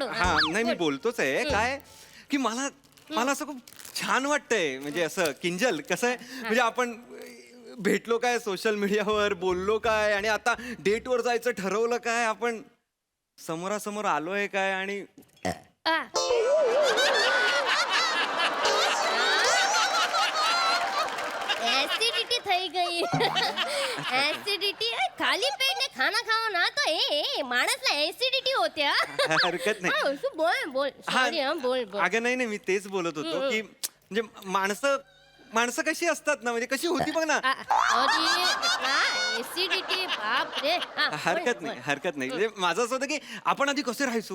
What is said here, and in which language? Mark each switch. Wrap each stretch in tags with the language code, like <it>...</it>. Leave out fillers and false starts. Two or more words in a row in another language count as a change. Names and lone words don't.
<mr>हा नाही मी बोलतोच आहे काय की मला मला असं खूप छान वाटतंय म्हणजे असं किंजल कसं आहे म्हणजे आपण भेटलो काय सोशल मीडियावर बोललो काय आणि आता डेटवर जायचं ठरवलं काय आपण समोरासमोर आलोय काय आणि एसिडिटी</mr> <gu>થઈ ગઈ</gu> <mr>एसिडिटी</mr> <hi>खाली पेट ने खाना खाओ ना</hi> <mr>तो ए माणसला एसिडिटी होते हरकत नाही तू बोल बोल सॉरी हा बोल बोल अगं नाही नाही मी तेच बोलत होतो की म्हणजे माणसं कशी असतात ना म्हणजे कशी होती बघ ना सॉरी एसिडिटी बाप रे हा, बोल, हरकत बोल. नाही हरकत नाही म्हणजे माझं असं होतं की आपण आधी कसे राहायचो</mr>